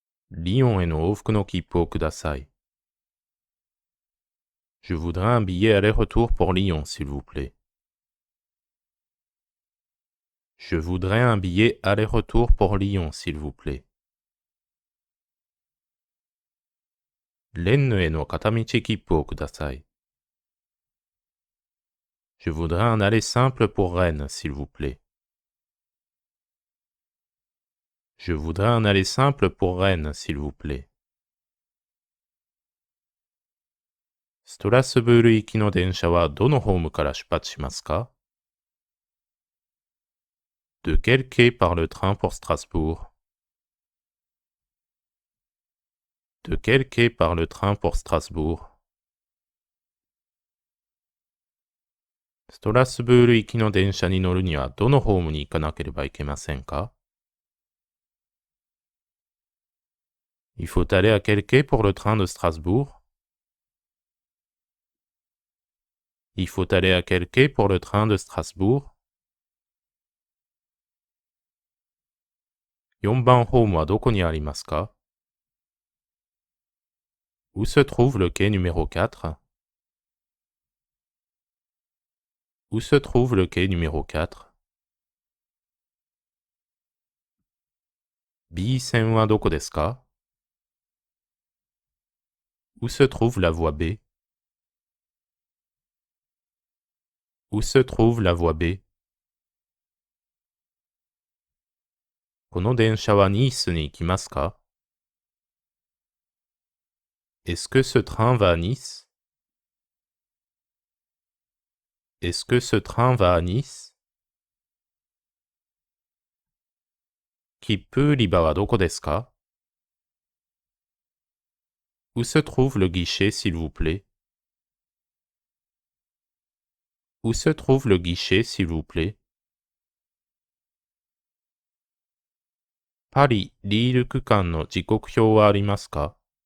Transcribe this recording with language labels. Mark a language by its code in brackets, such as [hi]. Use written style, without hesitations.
[ja] リヨンへの往復の切符をください。 [fr] Je voudrais un billet aller-retour pour Lyon, s'il vous plaît. Je voudrais un billet aller-retour pour Lyon, s'il vous plaît. [ja] レンヌへの片道切符をください。 [fr] Je voudrais un aller simple pour Rennes, s'il vous plaît. Je voudrais un aller simple pour Rennes, s'il vous plaît. [ja] ストラスブール行きの電車はどのホームから出発しますか？ [fr] De quel quai part le train pour Strasbourg? De quel quai part le train pour Strasbourg? [ja] ストラスブール行きの電車に乗るにはどのホームに行かなければいけませんか？ [fr] Il faut aller à quel quai pour le train de Strasbourg? Il faut aller à quel quai pour le train de Strasbourg? [ja] 4番ホームはどこにありますか？ [fr] Où se trouve le quai numéro 4? Où se trouve le quai numéro 4? [ja] B 線はどこですか？ [fr] Où se trouve la voie B? Où se trouve la voie B? [ja] この電車はニースに行きますか？ [fr] Est-ce que ce train va à Nice? Est-ce que ce train va à Nice? [ja] 切符売り場はどこですか？ [fr] Où se trouve le guichet, s'il vous plaît? Où se trouve le guichet, s'il vous plaît? [ja] パリ・リール区間の時刻表はありますか？